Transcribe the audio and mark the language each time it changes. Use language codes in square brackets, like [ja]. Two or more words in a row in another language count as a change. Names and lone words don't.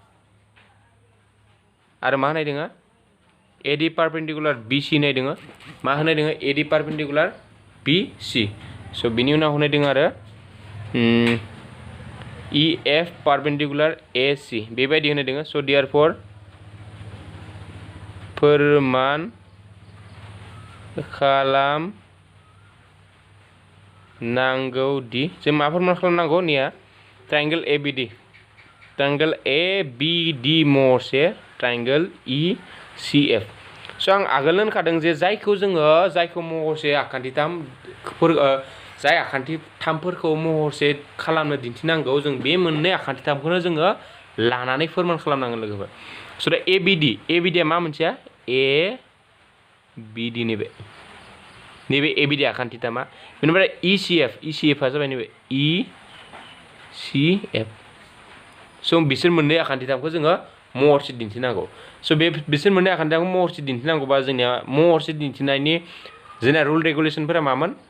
[brx] मा होनाय दङ [en] AD perpendicular BC [brx] होनाय दङ मा होनाय दङ [en] AD perpendicular BC [brx] स' बिनि उनाव होनाय दङ आरो [en] EF perpendicular AC [brx] बेबायदि होनाय दङ स' देयारफर फोरमान खालामनांगौ दि जों मा फोरमान खालामनांगौ निया [en] triangle ABD [brx] महरसे [en] triangle ECF [brx] स' आं आगोल होनखादों जे जायखौ महरसे आखान्थिथामफोर जाय आखान्थिथामफोरखौ महरसे खालामनो दिन्थिनांगौ जों बे मोननै आखान्थिथामखौनो जोङो लानानै फोरमान खालामनांगोन लोगोफोर स' दा ABD आ मा मोनसेया ABD नैबे ABD आखान्थिथामा बेनिफ्राय ECF आ जाबाय नैबे ECF स' बिसोर मोननै आखान्थिथामखौ जोङो महरसे दिन्थिनांगौ स' बिसोर मोननै आखान्थिथामखौ महरसे दिन्थिनांगौबा जोंनिया महरसे दिन्थिनायनि जोंना रुल रेगुलेसनफोरा मामोन